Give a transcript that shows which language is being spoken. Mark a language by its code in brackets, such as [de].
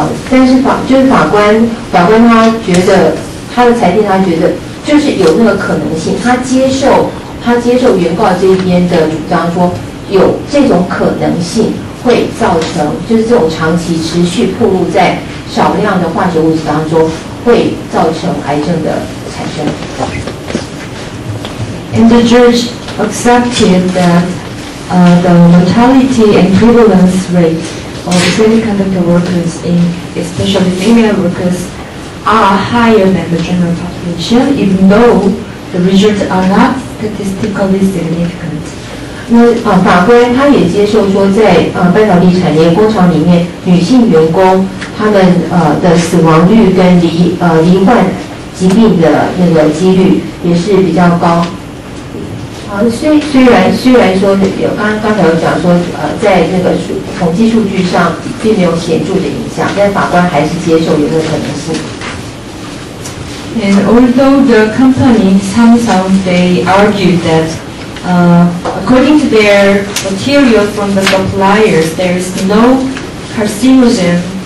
[zh] 但是法官他觉得他的裁定，他觉得就是有那个可能性，他接受原告这一边的主张，说有这种可能性会造成，就是这种长期持续暴露在少量的化学物质当中，会造成癌症的产生。 [en] And the judge accepted that the mortality and prevalence rate of semiconductor workers, especially female workers, are higher than the general population, even though the results are not statistically significant. [zh] 那法官他也接受说，在半导体产业工厂里面，女性员工他们的死亡率跟罹患疾病的那个几率也是比较高。虽然说有刚才有讲说在那个统计数据上并没有显著的影响，但法官还是接受有这个可能性。 [en] And although the company Samsung, they argued that according to their material from the suppliers, there is no carcinogen.